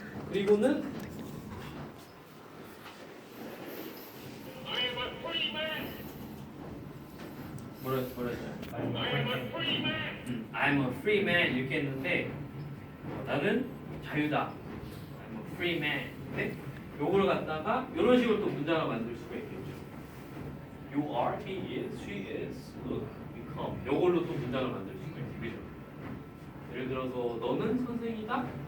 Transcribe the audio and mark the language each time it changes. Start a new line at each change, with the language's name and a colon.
Korean: 그리고는 뭐랬죠?
English: I'm a free man
Korean: 이렇게 했는데 나는 자유다.
English: I'm a free man. 네?
Korean: 요걸 갖다가 이런 식으로 또 문장을 만들 수가 있겠죠.
English: You are, he is, she is, look, become.
Korean: 요걸로 또 문장을 만들 수가 있죠. 그죠? 예를 들어서 너는 선생이다.